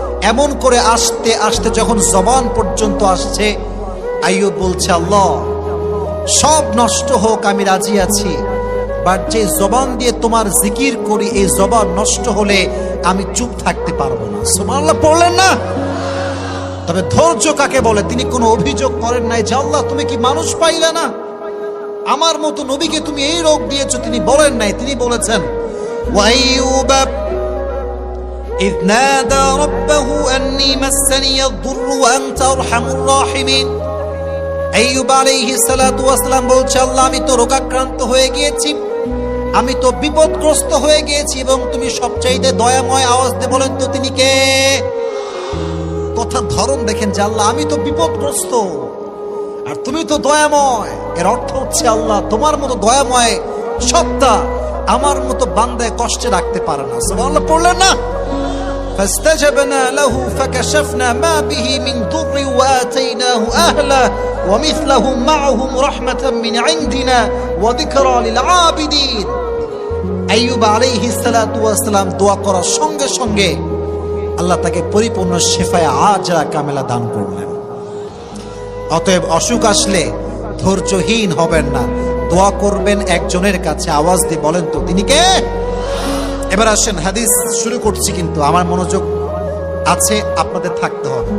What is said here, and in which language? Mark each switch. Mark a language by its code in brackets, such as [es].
[bn] এমন করে আসতে আসতে যখন জবান পর্যন্ত আসছে, আইয়ুব বলছে আল্লাহ সব নষ্ট হোক আমি রাজি আছি, বাট যে জবান দিয়ে তোমার জিকির করি এই জবান নষ্ট হলে আমি চুপ থাকতে পারবো না। সুবহানাল্লাহ পড়লেন না? তবে ধৈর্য কাকে বলে? তিনি কোনো অভিযোগ করেন নাই যে আল্লাহ তুমি কি মানুষ পাইলে না, আমার মতো নবীকে তুমি এই রোগ দিয়েছো। তিনি বলেন নাই, তিনি বলেছেন [ar] ওয়াইয়ুব إذ نادى ربه أني مسني الضر وأنت أرحم الراحمين। [bn] আইয়ুব আলাইহিস সালাতু ওয়াস সালাম বলছে আল্লাহ আমি তো রোগাক্রান্ত হয়ে গিয়েছি, আমি তো বিপদগ্রস্ত হয়ে গিয়েছি, এবং তুমি সবচাইতে দয়াময়। আওয়াজ দিয়ে বলেন তো তিনি কে? কথার ধরন দেখেন যে আল্লাহ আমি তো বিপদগ্রস্ত আর তুমি তো দয়াময়। এর অর্থ হচ্ছে আল্লাহ তোমার মতো দয়াময় সত্তা আমার মতো বান্দায় কষ্টে রাখতে পারে না। সুবহানাল্লাহ পড়লেন না? [ar] فاستجبنا له فكشفنا ما به من ضر وآتيناه أهله ومثلهم معهم رحمة من عندنا وذكرى للعابدين। [bn] আইয়ুব আলাইহিস সালাতু ওয়াস সালাম দোয়া করার সঙ্গে সঙ্গে আল্লাহ তাকে পরিপূর্ণ শিফায়ে আজরা কামেলা দান করলেন। অতএব অসুখ আসলে ধৈর্যহীন হবেন না, দোয়া করবেন একজনের কাছে। আওয়াজ দিয়ে বলেন তো তিনি কে? এবার আসেন, হাদিস শুরু করছি, কিন্তু আমার মনোযোগ আছে, আপনাদের থাকতে হবে।